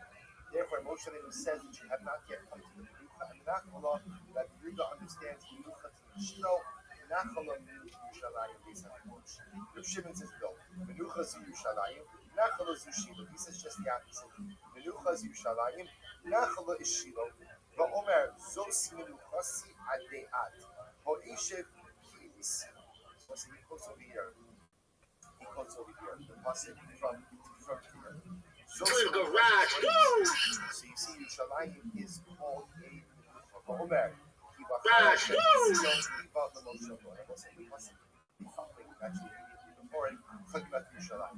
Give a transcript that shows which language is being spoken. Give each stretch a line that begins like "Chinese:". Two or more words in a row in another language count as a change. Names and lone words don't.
English: Therefore, Moshe Rabbeinu says that you have not yet come to the Menucha and Nachala, that Yehuda understands Menucha to the Shino, Nachala means Yerushalayim based on Moshe. Reb Shimon says no. Menucha is Yerushalayim, Nachala is Shilo. He says just the opposite. Menucha is Yerushalayim, Nachala is Shilo.
Hebrew: ויאמר זאת מנוחתי עדי עד. פה אשב כי אויתיה.
English: So he quotes over here. The pasuk from here. Little garage. Woo! So you see, Yerushalayim is called a Omer. Garage. Woo! Actually, before it, talking about Yerushalayim.